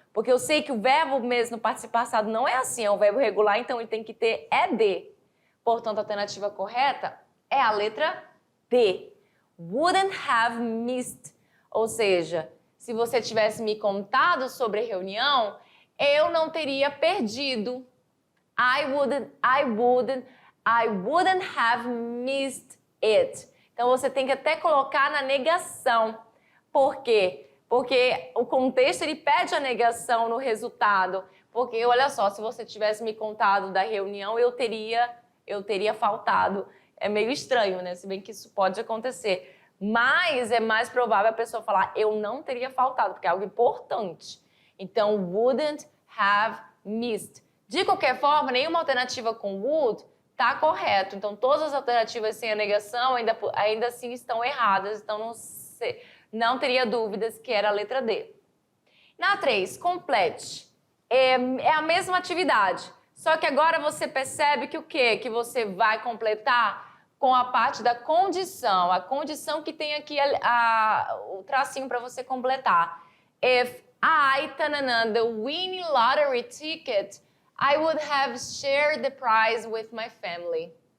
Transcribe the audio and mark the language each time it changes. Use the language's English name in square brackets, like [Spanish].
[Portuguese] Porque eu sei que o verbo mesmo no particípio passado não é assim, é um verbo regular, então ele tem que ter ED. Portanto, a alternativa correta é a letra D. [English] Wouldn't have missed. [Portuguese] Ou seja, se você tivesse me contado sobre a reunião, eu não teria perdido. [English] I wouldn't have missed it. [Portuguese] Então, você tem que até colocar na negação. Por quê? Porque o contexto, ele pede a negação no resultado. Porque, olha só, se você tivesse me contado da reunião, eu teria faltado. É meio estranho, né? Se bem que isso pode acontecer. Mas é mais provável a pessoa falar, eu não teria faltado, porque é algo importante. Então, [English] wouldn't have missed. [Portuguese] De qualquer forma, nenhuma alternativa com would está correto. Então, todas as alternativas sem a negação ainda assim estão erradas. Então, não teria dúvidas que era a letra D. Na 3, complete. É a mesma atividade. Só que agora você percebe que o quê? Que você vai completar com a parte da condição. A condição que tem aqui o tracinho para você completar. [English] If I, the winning lottery ticket, I would have shared the prize with my family.